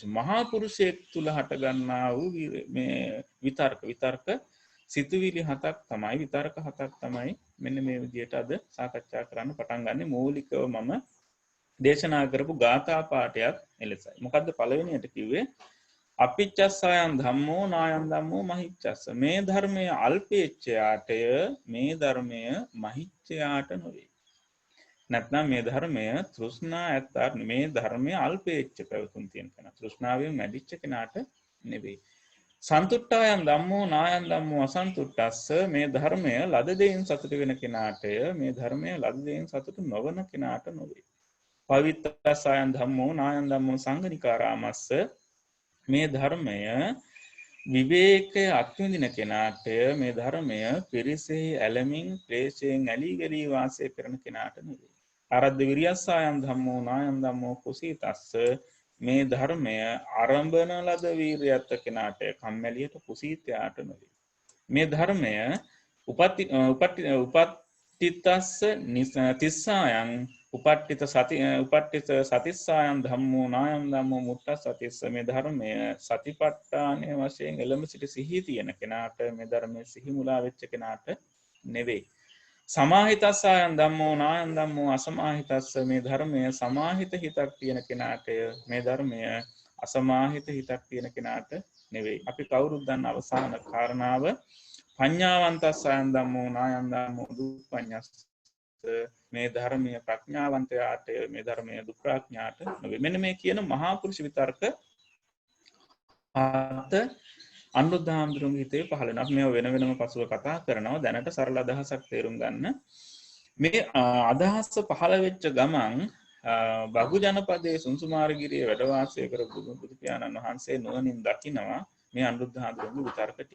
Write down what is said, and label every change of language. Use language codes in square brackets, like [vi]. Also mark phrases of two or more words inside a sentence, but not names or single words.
[si] මහා පුරුෂයෙක් තුල හට ගන්නා වූ මේ විතර්ක සිතුවිලි 7ක් තමයි විතර්ක 7ක් තමයි මෙන්න මේ විදිහට අද සාකච්ඡා කරන්න පටන් ගන්න. මූලිකව මම දේශනා කරපු ගාථා පාඨයක් එලෙසයි. මොකද්ද පළවෙනියට කිව්වේ? [pi] අපිච්චස්සයන් ධම්මෝ නායන් ධම්මෝ මහිච්චස්ස. [si] මේ ධර්මය අල්පේච්ඡයාටය, මේ ධර්මය මහිච්ඡයාට නොවේ. නැත්නම් මේ ධර්මය තෘෂ්ණා ඇත්තාට, මේ ධර්මය අල්පේච්ඡ පැවතුම් තියෙන කෙනා, තෘෂ්ණාවෙන් මැදිච්ච කෙනාට නෙවෙයි. [pi] සන්තුට්ඨායන් ධම්මෝ නායන් ධම්මෝ අසන්තුට්ඨස්ස. [si] මේ ධර්මය ලද දෙයින් සතුට වෙන කෙනාටය, මේ ධර්මය ලද දෙයින් සතුට නොවන කෙනාට නොවේ. [pi] පවිත්තස්සයන් ධම්මෝ නායන් ධම්මෝ සංඝනිකාරාමස්ස. [si] මේ ධර්මය විවේකය අත්විඳින කෙනාටය, මේ ධර්මය පිරිසෙහි ඇලමින් ක්ලේශයෙන් ඇලී ගලී වාසය කරන කෙනාට නෙවේ. [pi] අරද්ද විරියස්සයන් ධම්මෝ නායන් ධම්මෝ කුසීතස්ස. [si] මේ ධර්මය ආරම්භන ලද වීරියත් කෙනාට, කම්මැලියට කුසීතයාට නොවේ. මේ ධර්මය [pi] උපට්ඨිතස්ස තිස්සායන් උපට්ඨිත සතිස්සායන් ධම්මෝ නායන් ධම්මෝ මුට්ඨස්සතිස්ස. [si] මේ ධර්මය සතිපට්ඨානය වශයෙන් එළඹ සිට සිහි තියෙන කෙනාට, මේ ධර්මයේ සිහි මුලා වෙච්ච කෙනාට නෙවෙයි. [pi] සමාහිතස්සයන් ධම්මෝ නායන් ධම්මෝ අසමාහිතස්ස. [si] මේ ධර්මය සමාහිත හිතක් තියෙන කෙනාටය, මේ ධර්මය අසමාහිත හිතක් තියෙන කෙනාට නෙවෙයි. අපි කවුරුත් දන්න අවසාන කාරණාව [pi] පඤ්ඤාවන්තස්සයන් ධම්මෝ නායන් ධම්මෝ දුප්පඤ්ඤස්ස. [si] මේ ධර්මය ප්‍රඥාවන්තයාට, මේ ධර්මය දුප්‍රඥාට නෙවෙයි. මෙන්න මේ කියන මහා පුරුෂ විතර්ක අනුරුද්ධ හාමුදුරුවන්ගේ හිතේ පහළ වෙනවා. මේ වෙන වෙනම පසුව කතා කරනවා. දැනට සරල අදහසක් තේරුම් ගන්න. මේ අදහස පහළ වෙච්ච ගමන් බහු ජනපදයේ සුන්සුමාරගිරියේ වැඩ වාසය කරපු බුදු පියාණන් වහන්සේ නුවණින් දකිනවා මේ අනුරුද්ධ හාමුදුරුවන්ගේ විතර්ක ටික.